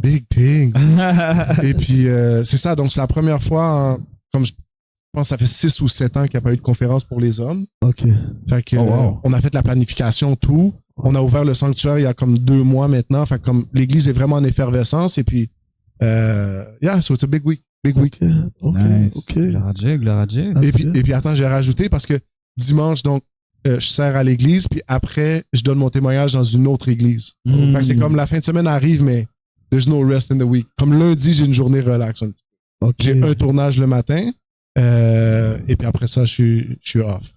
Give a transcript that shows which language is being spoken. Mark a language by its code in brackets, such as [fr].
[en] Big thing. [fr] Et puis, c'est ça. Donc, c'est la première fois, comme je pense, ça fait 6 ou 7 ans qu'il n'y a pas eu de conférence pour les hommes. OK. Fait que, Oh, wow. on a fait la planification, tout. On a ouvert le sanctuaire il y a comme 2 mois maintenant. Fait que comme l'église est vraiment en effervescence. Et puis, [en] yeah, so it's a big week. Big week. OK. Nice. OK. [fr] Gloire à Dieu, gloire à Dieu. Ah, Et c'est puis, bien. attends, j'ai rajouté parce que dimanche, donc, je sers à l'église. Puis après, je donne mon témoignage dans une autre église. Fait que c'est comme la fin de semaine arrive, mais [en] there's no rest in the week. [fr] Comme lundi, j'ai une journée relax. OK. J'ai un tournage le matin. Et puis après ça, je suis off.